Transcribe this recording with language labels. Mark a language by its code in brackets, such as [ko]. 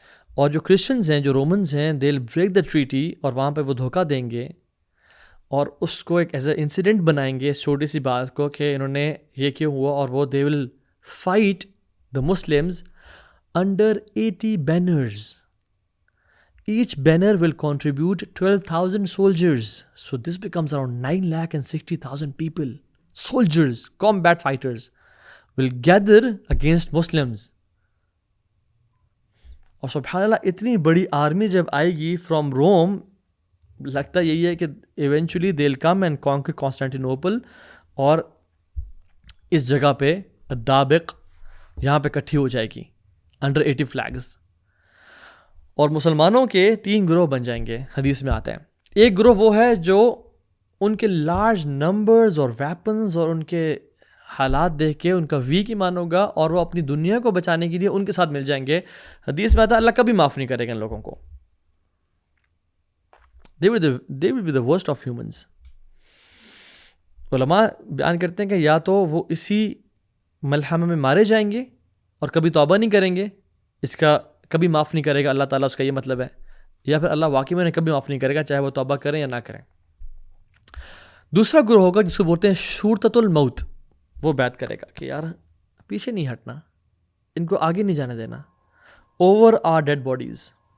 [ur] اور جو کرسچنز ہیں، جو رومنز ہیں، [en] they will break the treaty, [ur] اور وہاں پہ وہ دھوکہ دیں گے اور اس کو ایک ایز اے انسیڈنٹ بنائیں گے، اس چھوٹی سی بات کو کہ انہوں نے یہ کیوں ہوا، اور وہ [en] They will fight the Muslims under 80 banners, Each banner will contribute 12,000 soldiers. So this becomes around 9,60,000 people. Soldiers, combat fighters will gather against Muslims. [ur] اور سبحان اللہ اتنی بڑی آرمی جب آئے گی فرام روم، لگتا یہی ہے کہ [en] eventually they will come and conquer Constantinople, [ur] اور اس جگہ پہ دابق یہاں پہ اکٹھی ہو جائے گی [en] Under 80 flags. [ur] اور مسلمانوں کے 3 گروہ بن جائیں گے، حدیث میں آتا ہے. ایک گروہ وہ ہے جو ان کے [en] large numbers [ur] اور ویپنز اور ان کے حالات دیکھ کے ان کا ویک ایمان ہوگا، اور وہ اپنی دنیا کو بچانے کے لیے ان کے ساتھ مل جائیں گے. حدیث میں آتا ہے اللہ کبھی معاف نہیں کرے گا ان لوگوں کو. [en] they will be the worst of humans. [ur] علماء بیان کرتے ہیں کہ یا تو وہ اسی ملحمہ میں مارے جائیں گے اور کبھی توبہ نہیں کریں گے، اس کا کبھی معاف نہیں کرے گا اللہ تعالیٰ، اس کا یہ مطلب ہے، یا پھر اللہ واقعی میں کبھی معاف نہیں کرے گا چاہے وہ توبہ کریں یا نہ کریں. دوسرا گروہ ہوگا جس کو بولتے ہیں شورتۃ الموت، وہ بیعت کرے گا کہ یار پیچھے نہیں ہٹنا، ان کو آگے نہیں جانے دینا، [en] Over our dead bodies.